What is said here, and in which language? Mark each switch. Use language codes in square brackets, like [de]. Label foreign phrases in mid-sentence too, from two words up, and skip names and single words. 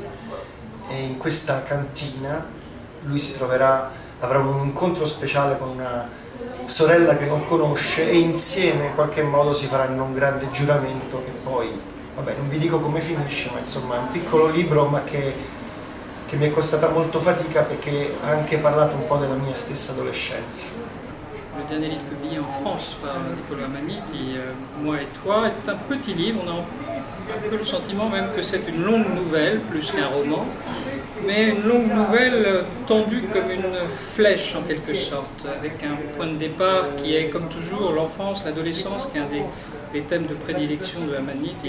[it] E in questa cantina lui avrà un incontro speciale con una sorella che non conosce e insieme in qualche modo si faranno un grande giuramento che poi, vabbè, non vi dico come finisce, ma insomma è un piccolo libro ma che mi è costata molto fatica perché ha anche parlato un po' della mia stessa adolescenza. [fr] Le dernier livre publié en France par Niccolò Amaniti, Moi et toi, est un petit livre. On a un peu le sentiment même que c'est une longue nouvelle plus qu'un roman, mais une longue nouvelle tendue comme une flèche en quelque sorte, avec un point de départ qui est comme toujours l'enfance, l'adolescence, qui est un des thèmes de prédilection de Amaniti.